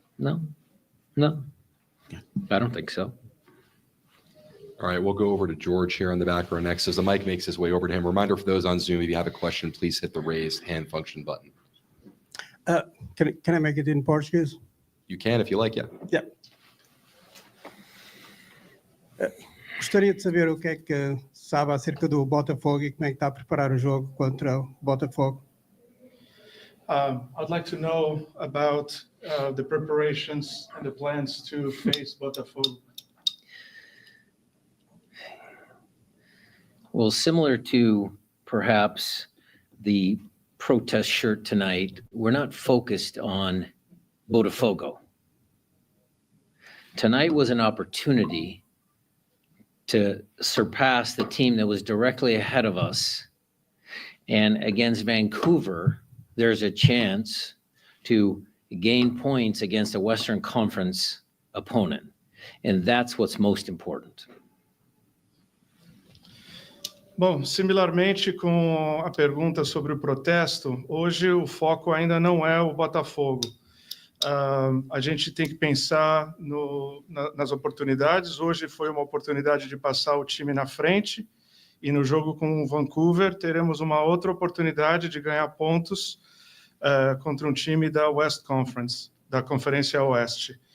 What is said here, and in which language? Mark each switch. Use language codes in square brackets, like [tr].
[en] No. I don't think so. All right, we'll go over to George here on the back row next. As the mic makes his way over to him, reminder for those on Zoom, if you have a question, please hit the raised hand function button. Can I make it in Portuguese? You can if you like, yeah. Yeah. [pt] Gostaria de saber o que é que sabe acerca do Botafogo e como é que está a preparar o jogo contra o Botafogo. [en] I'd like to know about the preparations and the plans to face Botafogo. Well, similar to perhaps the protest shirt tonight, we're not focused on Botafogo. Tonight was an opportunity to surpass the team that was directly ahead of us. And against Vancouver, there's a chance to gain points against a Western Conference opponent. And that's what's most important. [pt] Bom, similarmente com a pergunta sobre o protesto, hoje o foco ainda não é o Botafogo. A gente tem que pensar nas oportunidades. Hoje foi uma oportunidade de passar o time na frente e no jogo com o Vancouver teremos uma outra oportunidade de ganhar pontos contra um time da West Conference, da Conferência Oeste.